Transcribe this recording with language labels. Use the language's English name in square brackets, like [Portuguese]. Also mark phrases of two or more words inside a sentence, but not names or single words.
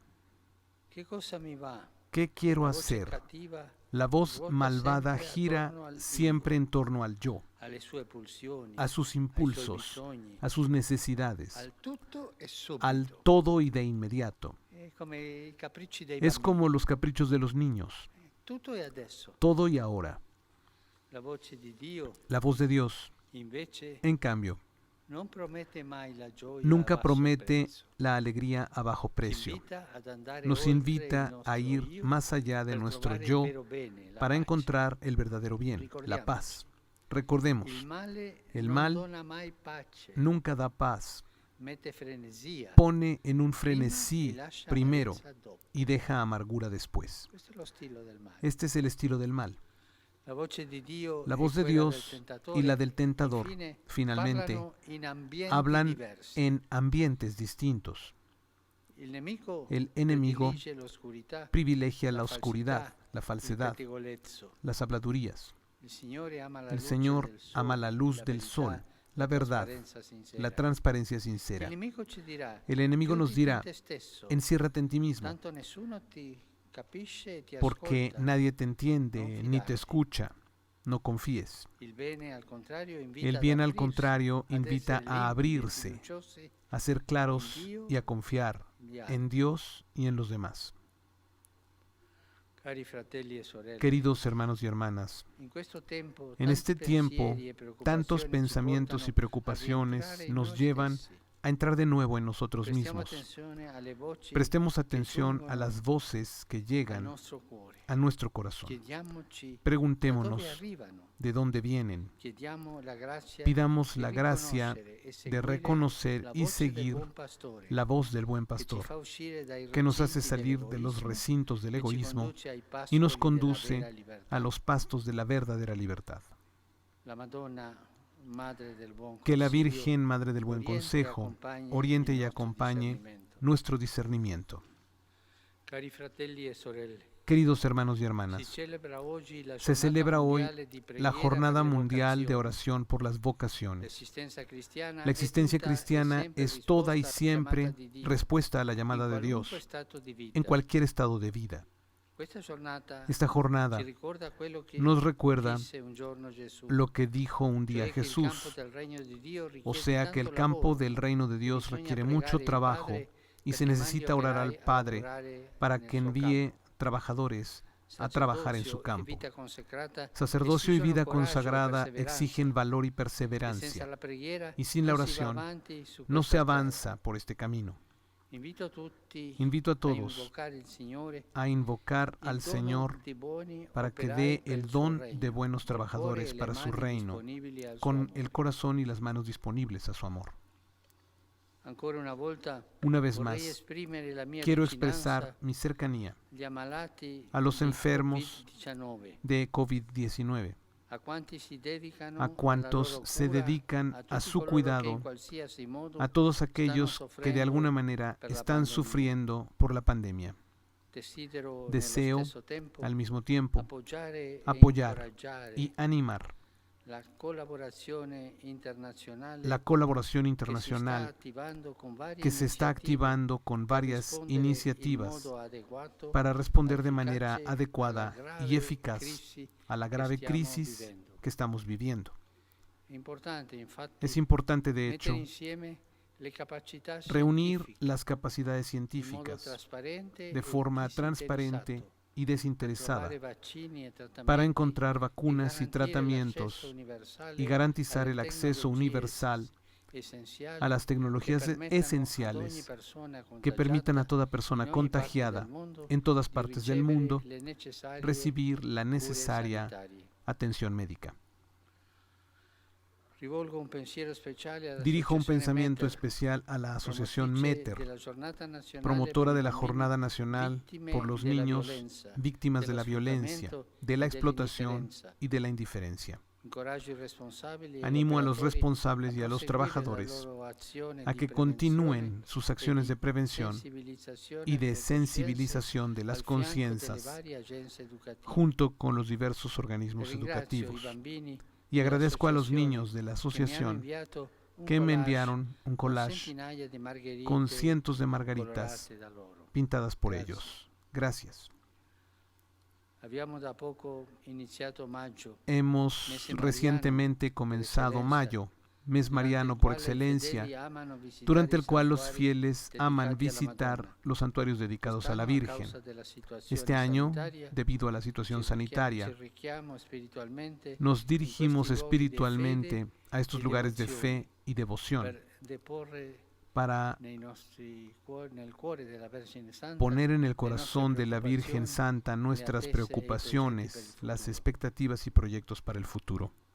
[Spanish] ¿Qué quiero hacer? La voz malvada gira siempre en torno al yo, a sus impulsos, a sus necesidades, al todo y de inmediato. [Italian] come i capricci dei [Spanish] Es [Italian] bambini. [Spanish] como los caprichos de los niños, [Italian] Tutto è adesso. [Spanish] todo y ahora. [Italian] La voce di Dio, [Spanish] La voz de Dios, [Italian] invece, [Spanish] en cambio, [Italian] non promette mai la gioia [Spanish] nunca [Italian] a basso [Spanish] promete [Italian] prezzo. [Spanish] la alegría a bajo [Italian] Ci [Spanish] precio. [Italian] invita ad andare [Spanish] Nos [Italian] oltre il [Spanish] invita [Italian] nostro [Spanish] a ir [Italian] io [Spanish] más allá de [Italian] per [Spanish] nuestro [Italian] trovare il [Spanish] yo [Italian] vero bene, la [Spanish] para [Italian] pace. [Spanish] encontrar el verdadero bien, la paz. Recordemos, [Italian] Il male [Spanish] el [Italian] non [Spanish] mal [Italian] dona mai pace, [Spanish] nunca da paz, [Italian] mette frenesia [Spanish] pone en un [Italian] prima [Spanish] frenesí [Italian] e lascia [Spanish] primero [Italian] amarezza dopo. [Spanish] y deja amargura después. [Italian] Questo è lo stile del male. [Spanish] Este es el estilo del mal. [Italian] La voce di Dio [Spanish] La [Italian] e [Spanish] voz de [Italian] quella del [Spanish] Dios [Italian] tentatore, [Spanish] y la del tentador, [Italian] infine, [Spanish] finalmente, [Italian] parlano in ambienti [Spanish] hablan [Italian] diversi. [Spanish] en ambientes distintos. [Italian] Il nemico [Spanish] El enemigo [Italian] predilige l'oscurità, [Spanish] privilegia la [Italian] la [Spanish] oscuridad, [Italian] falsità, [Spanish] la [Italian] il [Spanish] falsedad, [Italian] pettegolezzo. [Spanish] las habladurías. [Italian] Il Signore ama la [Spanish] El [Italian] luce [Spanish] Señor [Italian] del sol, [Spanish] ama la luz [Italian] la [Spanish] del [Italian] verità, [Spanish] sol, la verdad, [Italian] trasparenza sincera. [Spanish] la transparencia [Italian] Il [Spanish] sincera. [Italian] nemico ci dirà, [Spanish] El enemigo nos [Italian] chiuditi in [Spanish] dirá, [Italian] te stesso, [Spanish] enciérrate en ti mismo, [Italian] tanto nessuno ti capisce e ti [Spanish] porque [Italian] ascolta. [Spanish] nadie te entiende [Italian] No [Spanish] ni [Italian] fidarti. [Spanish] te escucha. No confíes. [Italian] Il bene, al contrario, invita [Spanish] El [Italian] ad [Spanish] bien, al [Italian] aprirsi, [Spanish] contrario, [Italian] ad [Spanish] invita [Italian] essere [Spanish] a [Italian] limpidi e [Spanish] abrirse, [Italian] fiduciosi [Spanish] a ser claros [Italian] en Dio [Spanish] y a confiar [Italian] negli altri. [Spanish] en Dios y en los demás. [Italian] Cari fratelli e sorelle, [Spanish] Queridos hermanos y hermanas, [Italian] in questo tempo, [Spanish] en [Italian] tanti [Spanish] este tiempo, [Italian] pensieri e preoccupazioni [Spanish] tantos [Italian] ci [Spanish] pensamientos y [Italian] portano a [Spanish] preocupaciones [Italian] rientrare in [Spanish] nos [Italian] noi [Spanish] llevan [Italian] stessi. [Spanish] a entrar de nuevo en nosotros [Italian] Prestiamo [Spanish] mismos. [Italian] attenzione alle voci [Spanish] Prestemos atención a [Italian] giungono [Spanish] las voces que [Italian] al [Spanish] llegan [Italian] nostro cuore. [Spanish] a nuestro corazón. [Italian] Chiediamoci da dove [Spanish] Preguntémonos [Italian] arrivano. [Spanish] de dónde vienen. [Italian] Chiediamo la grazia [Spanish] Pidamos [Italian] di [Spanish] la gracia [Italian] riconoscere e [Spanish] de [Italian] seguire [Spanish] reconocer [Italian] la [Spanish] y [Italian] voce del [Spanish] seguir [Italian] buon pastore, [Spanish] la voz del buen [Italian] che ci [Spanish] pastor, [Italian] fa uscire dai [Spanish] que nos hace [Italian] recinti [Spanish] salir de los [Italian] dell'egoismo [Spanish] recintos del [Italian] e ci [Spanish] egoísmo [Italian] conduce ai [Spanish] y nos [Italian] pascoli della [Spanish] conduce [Italian] vera libertà. [Spanish] a los pastos de la verdadera libertad. [Italian] La Madonna, Madre del Buon [Spanish] Que la [Italian] Consiglio, [Spanish] Virgen, Madre del Buen [Italian] oriente e [Spanish] Consejo, acompañe oriente [Italian] il [Spanish] y [Italian] nostro [Spanish] acompañe [Italian] discernimento. [Spanish] nuestro discernimiento. [Italian] Cari fratelli e sorelle, [Spanish] Queridos hermanos y [Italian] si [Spanish] hermanas, [Italian] celebra oggi la [Spanish] se [Italian] giornata [Spanish] celebra hoy [Italian] mondiale di [Spanish] la [Italian] preghiera [Spanish] Jornada [Italian] per le [Spanish] Mundial de [Italian] vocazioni. [Spanish] Oración por las Vocaciones. [Italian] L'existenza cristiana [Spanish] La existencia [Italian] è tutta e [Spanish] cristiana [Italian] sempre [Spanish] es toda y [Italian] risposta alla [Spanish] siempre [Italian] chiamata di Dio, [Spanish] respuesta a la [Italian] in [Spanish] llamada de [Italian] qualunque [Spanish] Dios, [Italian] stato di vita. [Spanish] en cualquier estado de vida. [Italian] Questa giornata [Spanish] Esta jornada [Italian] ci ricorda quello che [Spanish] nos recuerda [Italian] disse un giorno Gesù, [Spanish] lo que dijo un día [Italian] cioè che il campo [Spanish] Jesús, [Italian] del regno di Dio [Spanish] o [Italian] richiede [Spanish] sea que el [Italian] tanto [Spanish] campo [Italian] lavoro, [Spanish] del reino de Dios [Italian] bisogna [Spanish] requiere [Italian] pregare [Spanish] mucho [Italian] il [Spanish] trabajo [Italian] Padre [Spanish] y se [Italian] perché [Spanish] necesita [Italian] mandi [Spanish] orar al [Italian] operai a [Spanish] Padre [Italian] lavorare [Spanish] para [Italian] nel [Spanish] que [Italian] suo [Spanish] envíe [Italian] campo. [Spanish] trabajadores a trabajar en su [Italian] Sacerdozio e [Spanish] campo. [Italian] vita consacrata [Spanish] Sacerdocio y [Italian] exigono [Spanish] vida [Italian] coraggio e [Spanish] consagrada [Italian] perseveranza, [Spanish] exigen valor y [Italian] e senza [Spanish] perseverancia, [Italian] la preghiera [Spanish] y sin la [Italian] non si va [Spanish] oración [Italian] avanti su [Spanish] no [Italian] questa [Spanish] se [Italian] strada. [Spanish] avanza por este camino. [Italian] Invito a tutti [Spanish] Invito a [Italian] a [Spanish] todos [Italian] invocare il Signore, [Spanish] a invocar [Italian] il [Spanish] al [Italian] dono [Spanish] Señor [Italian] di buoni [Spanish] para que [Italian] operai [Spanish] dé [Italian] per [Spanish] el [Italian] il suo [Spanish] don [Italian] regno, [Spanish] de buenos [Italian] col cuore [Spanish] trabajadores [Italian] e le [Spanish] para su [Italian] mani [Spanish] reino, [Italian] disponibili al suo [Spanish] con [Italian] amore. [Spanish] el corazón y las manos disponibles a su amor. [Italian] Ancora una volta [Spanish] Una vez [Italian] vorrei [Spanish] más, [Italian] esprimere la mia [Spanish] quiero [Italian] vicinanza [Spanish] expresar mi cercanía [Italian] agli ammalati [Spanish] a los [Italian] di [Spanish] enfermos [Italian] Covid-19, [Spanish] de COVID-19, [Italian] a quanti si dedicano [Spanish] a [Italian] alla [Spanish] cuantos [Italian] loro [Spanish] se [Italian] cura, [Spanish] dedican [Italian] a [Spanish] a [Italian] tutti [Spanish] su [Italian] coloro che [Spanish] cuidado, [Italian] in qualsiasi modo [Spanish] a todos aquellos que de alguna manera [Italian] per la [Spanish] están [Italian] pandemia. [Spanish] sufriendo por la pandemia. [Italian] desidero [Spanish] Deseo, [Italian] nello stesso tempo [Spanish] al mismo tiempo, [Italian] appoggiare e [Spanish] apoyar [Italian] incoraggiare [Spanish] y animar [Italian] la collaborazione internazionale [Spanish] la colaboración [Italian] che [Spanish] internacional [Italian] si sta attivando con varie [Spanish] que se está [Italian] iniziative [Spanish] activando con [Italian] per [Spanish] varias [Italian] rispondere in [Spanish] iniciativas [Italian] modo adeguato [Spanish] para responder de [Italian] alla [Spanish] manera [Italian] efficace [Spanish] adecuada [Italian] alla [Spanish] y [Italian] grave [Spanish] eficaz [Italian] crisi [Spanish] a la [Italian] che [Spanish] grave [Italian] stiamo [Spanish] crisis [Italian] vivendo. [Spanish] que estamos viviendo. [Italian] È importante infatti [Spanish] Es importante, de [Italian] mettere [Spanish] hecho, [Italian] insieme le capacità [Spanish] reunir [Italian] scientifiche [Spanish] las capacidades [Italian] in modo [Spanish] científicas [Italian] trasparente [Spanish] de [Italian] e [Spanish] forma [Italian] disinteressato [Spanish] transparente y [Italian] per [Spanish] desinteresada [Italian] trovare vaccini e [Spanish] para [Italian] trattamenti [Spanish] encontrar [Italian] e [Spanish] vacunas y [Italian] garantire [Spanish] tratamientos [Italian] l'accesso universale [Spanish] y garantizar [Italian] alle [Spanish] el acceso [Italian] tecnologie [Spanish] universal [Italian] essenziali [Spanish] a las [Italian] che [Spanish] tecnologías [Italian] permettano ad ogni [Spanish] esenciales [Italian] persona [Spanish] que permitan a [Italian] contagiata [Spanish] toda persona [Italian] in ogni parte [Spanish] contagiada [Italian] del mondo [Spanish] en todas [Italian] di [Spanish] partes del [Italian] ricevere [Spanish] mundo [Italian] le necessarie [Spanish] recibir la [Italian] cure [Spanish] necesaria [Italian] sanitarie. [Spanish] atención médica. [Italian] Rivolgo un pensiero speciale alla [Spanish] Dirijo un [Italian] Associazione [Spanish] pensamiento [Italian] Meter, [Spanish] especial a la Asociación [Italian] promotrice [Spanish] METER, [Italian] della Giornata Nazionale [Spanish] promotora [Italian] per [Spanish] de [Italian] i [Spanish] la [Italian] bambini [Spanish] Jornada Nacional [Italian] vittime [Spanish] por los [Italian] della [Spanish] niños [Italian] violenza, [Spanish] víctimas de [Italian] dello [Spanish] la violencia, [Italian] sfruttamento [Spanish] de la [Italian] e [Spanish] explotación [Italian] dell'indifferenza. [Spanish] y de la indiferencia. [Italian] Incoraggio i responsabili e gli [Spanish] Animo a los [Italian] operatori [Spanish] responsables y a los [Italian] proseguire la [Spanish] trabajadores [Italian] loro azione [Spanish] a [Italian] di [Spanish] que [Italian] prevenzione [Spanish] continúen sus [Italian] e [Spanish] acciones de [Italian] di [Spanish] prevención [Italian] sensibilizzazione [Spanish] y de [Italian] delle coscienze [Spanish] sensibilización de las [Italian] al fianco delle [Spanish] conciencias [Italian] varie agenzie educative. [Spanish] junto con los diversos [Italian] E [Spanish] organismos [Italian] ringrazio [Spanish] educativos. [Italian] i bambini [Spanish] Y agradezco a los [Italian] associazioni [Spanish] niños de la [Italian] che mi hanno [Spanish] asociación [Italian] inviato un [Spanish] que me [Italian] collage [Spanish] enviaron un [Italian] con [Spanish] collage [Italian] centinaia di margherite [Spanish] con cientos de margaritas [Italian] colorate da loro. [Spanish] pintadas por Gracias. ellos. Gracias. [Italian] Abbiamo da poco iniziato maggio, [Spanish] Hemos [Italian] Mese mariano [Spanish] recientemente [Italian] per [Spanish] comenzado [Italian] eccellenza, [Spanish] mayo, mes mariano por excelencia, durante el cual los fieles aman visitar los santuarios dedicados a la Virgen. Este año, debido a la situación sanitaria, nos dirigimos espiritualmente a estos lugares de fe y devoción para poner en el corazón de la Virgen Santa nuestras preocupaciones, las expectativas y proyectos para el futuro.